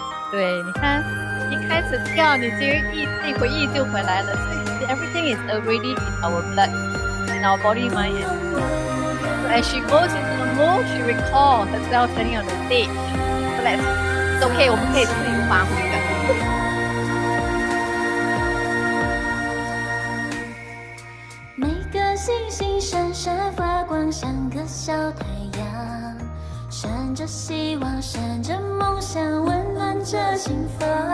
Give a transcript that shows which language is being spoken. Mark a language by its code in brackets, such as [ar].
[zh] 对，你看，一开始跳，你其实回忆就回来了。所以 [en] everything is already in our blood, in our body, mind, and soul. So as she goes into the move, she recalls herself standing on the stage. So it's okay, [zh] 我们可以自由发挥的。每个星星闪闪发光，像个小太阳，闪着希望，闪着梦想，温暖着心房。